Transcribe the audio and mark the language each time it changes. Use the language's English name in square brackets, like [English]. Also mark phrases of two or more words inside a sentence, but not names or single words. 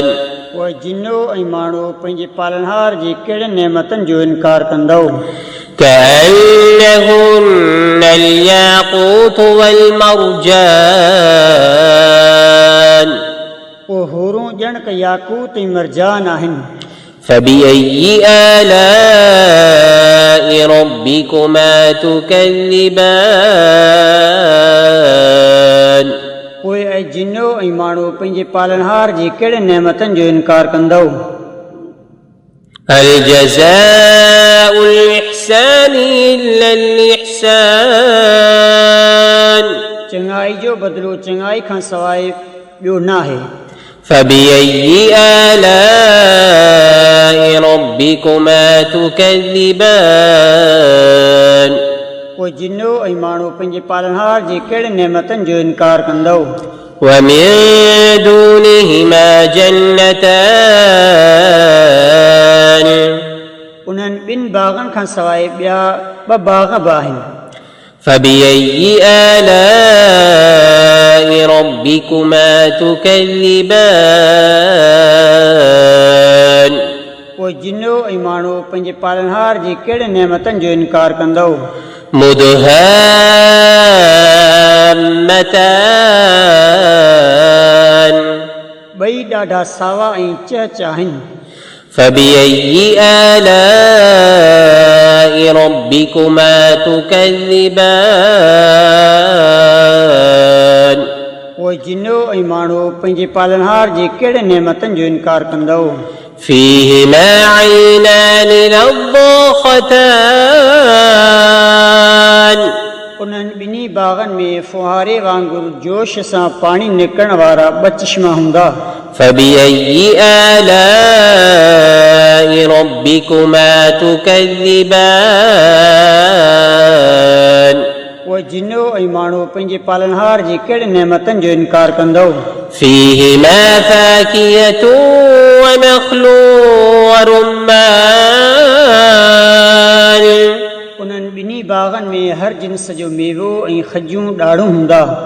[Sindhi] पोइ जिन्नो ऐं माण्हू पंहिंजे पालनहार जे कहिड़े नेमतनि जो इनकार कंदो। [Arabic] كأنهن الياقوت والمرجان [Sindhi] पोइ हूरूं ॼण क याकूत ऐं मरजान आहिनि। [Arabic] فبأي آلاء ربكما تكذبان [Sindhi] पोइ ऐं जिन्नो ऐं माण्हू पंहिंजे पालनहार जे कहिड़े नेमतनि जो इनकार कंदो। [Arabic] هل جزاء الإحسان إلا الإحسان [Sindhi] चङाई जो बदिलो चङाई खां सवाइ ॿियो न आहे। [Arabic] فبأي آلاء ربكما تكذبان [Sindhi] पोइ जिन्नो ऐं माण्हू पंहिंजे पालनहार जे कहिड़े नेमतनि जो इनकार कंदो। [Arabic] ومن دونهما جنتان [Sindhi] उन्हनि ॿिनि बाग़नि खां सवाइ ॿिया ॿ बाग़ बि आहिनि [Arabic] فبأي آلاء ربكما تكذبان [Sindhi] पोइ जिनो ऐं माण्हू पंहिंजे पालनहार जी कहिड़े नेमतनि जो इनकार कंदो [Arabic] مدهامتان [Sindhi] ॿई ॾाढा सावा ऐं चहच आहिनि [Arabic] فبأي آلاء ربكما تكذبان [Sindhi] पोइ जिनो ऐं माण्हू पंहिंजे पालनहार जे कहिड़े नेमतनि जो इनकार कंदो [Arabic] فيهما عينان نضاختان [Sindhi] उन्हनि ॿिन्ही बाग़नि में फुहारे वांगुरु जोश सां पाणी निकिरण वारा ॿ चश्मा हूंदा [Arabic] فبأي آلاء ربكما تكذبان [Sindhi] पोइ जिनो ऐं माण्हू पंहिंजे पालनहार जे कहिड़े नेमतनि जो इनकार कंदो [Arabic] فيهما فاكهة ونخل ورمان [Sindhi] उन्हनि ॿिन्ही बाग़नि में हर जिन्स जो मेवो ऐं खजूं ॾाढ़ूं हूंदा